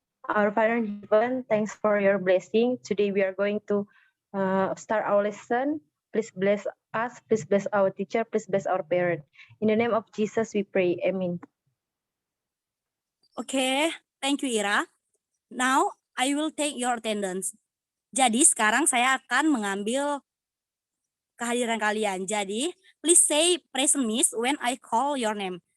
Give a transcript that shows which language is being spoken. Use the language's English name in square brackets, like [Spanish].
[English] Our Father in heaven, thanks for your blessing. Today we are going to start our lesson. Please bless us, please bless our teacher, please bless our parent. In the name of Jesus we pray, amen. Oke, thank you Ira. Now, I will take your attendance. [Indonesian] Jadi, sekarang saya akan mengambil kehadiran kalian. [English] Jadi, please say present miss when I call your name.